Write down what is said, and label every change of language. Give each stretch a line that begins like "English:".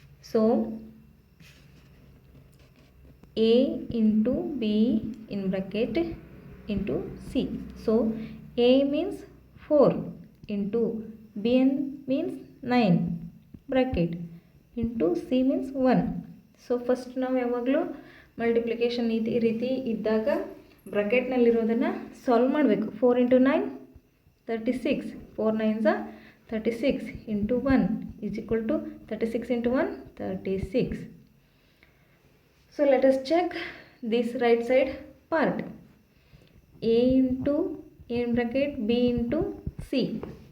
English: So a into b in bracket into c. So a means 4 into b means 9 bracket into c means 1. So first
Kannada: ನಾವು ಯಾವಾಗಲೂ multiplication ಈ ರೀತಿ ಇದ್ದಾಗ ಬ್ರಾಕೆಟ್ನಲ್ಲಿರೋದನ್ನು solve ಮಾಡಬೇಕು.
English: 4 into 9 36, 4 9s are 36 into 1 is equal to 36 into 1 36. So let us check this right side part. A into a in bracket b into c.